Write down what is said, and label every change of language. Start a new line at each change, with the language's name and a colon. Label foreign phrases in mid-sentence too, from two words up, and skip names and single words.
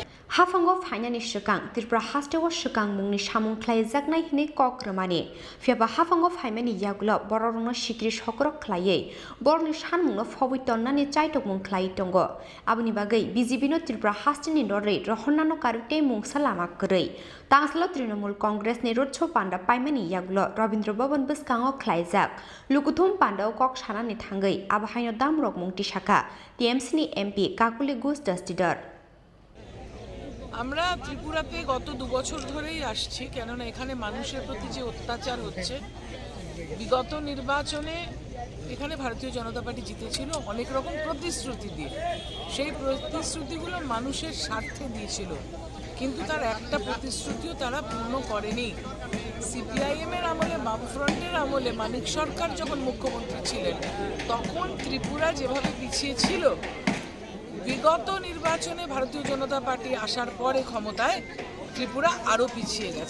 Kok Borok: हाफांगो फाइनानि सिगां त्रिपुरा हास्टेव सिगां मुंनि सामुं ख्लायजागनाय हिनै कक्रमानि फियाबा हाफांगो फाइमानि यागुल बररंनो सिक्रि सकरक ख्लायै बरनि सानमुंनो फबितन्नानि चाइटक मुं ख्लायै दंगो आबुनि बागै बिजेपिनो त्रिपुरा हास्टेनि नरै रहन्नानो कारुते मुंसा लामा गरै तांसलो तृणमूल कांग्रेसनि रोडशो पान्डा पाइमानि यागुल रवीन्द्र भवन बिस्काङाव ख्लायजाक लुकुथुम पान्डाव कक सानानि थांगै आबाहायनो दामरक मुंति शाखा টিএমসিनि एमपि काकुली घोष दस्तिदार
Bangla: আমরা ত্রিপুরাতে গত 2 বছর ধরেই আসছি কেননা এখানে মানুষের প্রতি যে অত্যাচার হচ্ছে বিগত নির্বাচনে এখানে ভারতীয় জনতা পার্টি জিতেছিল অনেক রকম প্রতিশ্রুতি দিয়ে সেই প্রতিশ্রুতিগুলো মানুষের স্বার্থে দিয়েছিল কিন্তু তার একটা প্রতিশ্রুতিও তারা পূর্ণ করেনি সিপিআইএম এর আমলে বামফ্রন্টের আমলে মানিক সরকার যখন মুখ্যমন্ত্রী ছিলেন তখন ত্রিপুরা যেভাবে পিছিয়ে ছিল বিগত নির্বাচনে ভারতীয় জনতা পার্টি আসার পরে ক্ষমতায় ত্রিপুরা আরও পিছিয়ে গেছে